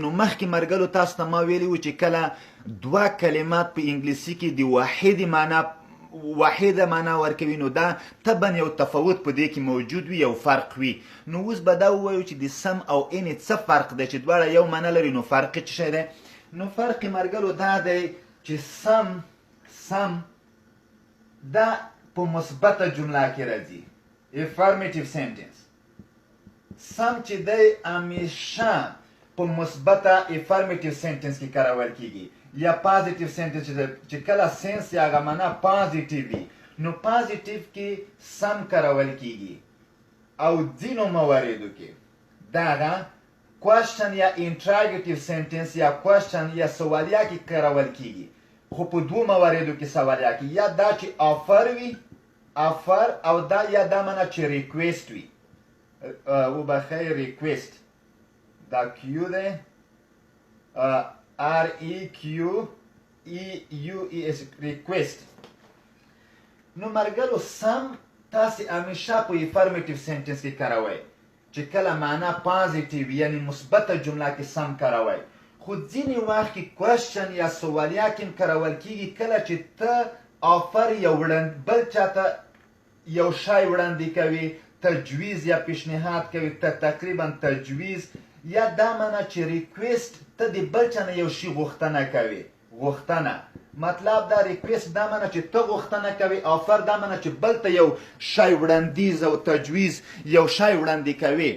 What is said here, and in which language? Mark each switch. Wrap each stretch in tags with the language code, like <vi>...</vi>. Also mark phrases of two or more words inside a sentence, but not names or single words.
<ps>نو مخکې مرګلو تاسو ته ما ویلي و چې کله دوه کلمات په انګلیسي کې د واحده معنا ورکوي نو دا طبعا یو تفاوت په دې کې موجود وي، یو فرق وي. نو اوس به دا ووایو چې د سم او any څه فرق دی چې دواړه یو معنا لري. نو فرق یې څه شی دی؟ نو فرق مرګلو دا دی چې سم دا په مثبته جمله کې راځي،</ps> <en>affirmative sentence.</en> <ps>سم چې دی همیشه په مثبته</ps> <en>affirmative sentence</en> <ps>کې کارول کیږي، یا</ps> <en>positive sentence</en> <ps>چې کله سنس یا هغه معنا positive وي نو positive کې سم کارول کیږي. او ځینو مواردو کې دا ده question یا</ps> <en>interrogative sentence</en> <ps>یا question یا سوالیه کې کارول کیږي. خو په دوه مواردو کې سوالیه کې یا دا چې offer وي offer او دا یا دا معنا چې request وي. وبخیر request دا Q دی REQEUES request. نو مرګلو سم تاسې همیشه په</ps> <en>affirmative sentence</en> <ps>کې کاروئ چې کله معنا positive یعنی مثبته جمله کې سم کاروئ. خو ځینې وخت کې question یا سوالیه کې کارول کیږي کله چې ته offer یا بل چاته یو شی وړاندې کوي، تجویز یا پیشنهاد کوي، ته تقریبا تجویز یا دا معنا چې ریکویسټ ته د بل چا نه یو شي غوښتنه کوي. غوښتنه مطلب دا ریکویسټ دا معنا چې ته غوښتنه کوي، آفر دا معنا چې بل ته یو شی وړاندیز او تجویز یو شی وړاندې کوي.</ps>